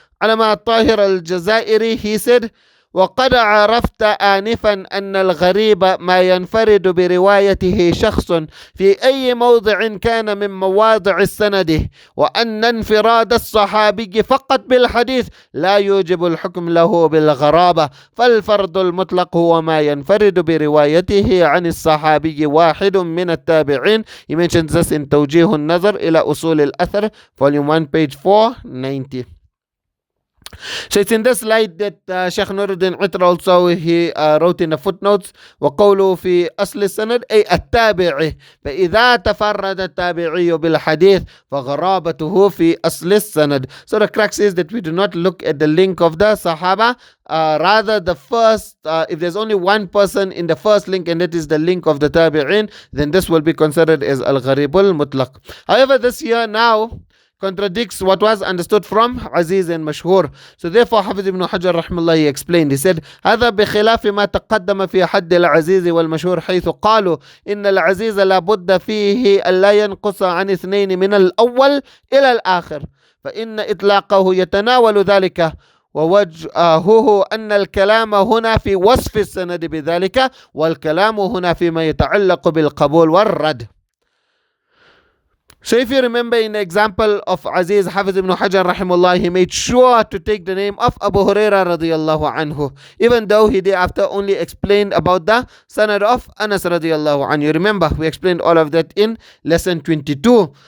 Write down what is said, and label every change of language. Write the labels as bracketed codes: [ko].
[en] Ulama Tahir al-Jazairi, he said, [ar] وقد عرفت آنفا أن الغريب ما ينفرد بروايته شخص في أي موضع كان من مواضع السند وأن انفراد الصحابي فقط بالحديث لا يوجب الحكم له بالغرابة فالفرد المطلق هو ما ينفرد بروايته عن الصحابي واحد من التابعين. [en] He mentions this in توجيه النظر إلى أصول الأثر volume 1 page 490. So it's in this light that Sheikh Nuruddin Utr also he wrote in the footnotes [ar] وقوله في أصل السند [en] أي التابعي فإذا تفرد التابعي بالحديث فغرابته في أصل السند. So the crux is that we do not look at the link of the Sahaba, rather the first, if there's only one person in the first link and that is the link of the Tabi'in, then this will be considered as Al-Gharib al-Mutlaq. However, this here now contradicts what was understood from Aziz and Mashhur. So therefore Hafiz ibn Hajar rahimahullah he explained, he said [ar] هذا بخلاف ما تقدم في حد العزيز والمشهور حيث قالوا إن العزيز لابد فيه ألا ينقص عن اثنين من الأول إلى الآخر فإن إطلاقه يتناول ذلك ووجهه أن الكلام هنا في وصف السند بذلك والكلام هنا فيما يتعلق بالقبول والرد. [en] So if you remember in the example of Aziz, Hafiz ibn Hajar rahimullah, he made sure to take the name of Abu Huraira radiyallahu anhu, even though he thereafter only explained about the sanad of Anas radiyallahu anhu. You remember, we explained all of that in lesson 22.